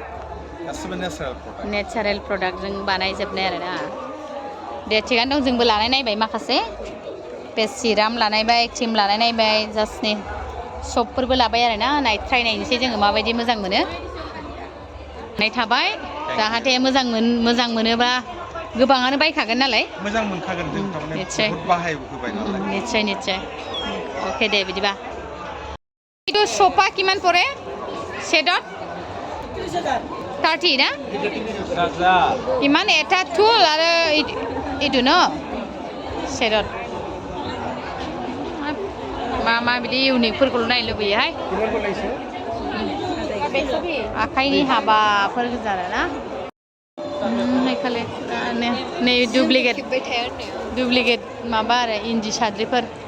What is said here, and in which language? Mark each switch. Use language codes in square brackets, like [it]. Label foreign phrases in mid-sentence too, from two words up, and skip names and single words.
[en] natural productजों [brx] बानायजोबनाय आरोना दे थिगानो दं जोंबो लानाय नायबाय माखासे बे सिराम लानायबाय क्रिम लानाय नायबाय जास्ट नै सपफोरबो लाबाय आरोना ट्राइ नायनोसै जोङो माबायदि मोजां मोनो थाबाय जाहाथे मोजां मोनोबा गोबाङानो बायखागोन नालाय मोजां मोनखागोन जों थारमाने बहुत बाहायबोबाय नालाय निश्चय अके दे बिदिबा [as] এইটো সোপা কিমান পৰে সেটত 30 না ইমান এটা থুল আৰু এইটো ন সেটত [brx] मा बिदि इउनिकफोरखौल' नायनो लुबैयोहाय आखाइनि हाबाफोर गोजा ना नै दुप्लिकेट माबा आरो इन्दि साद्रिफोर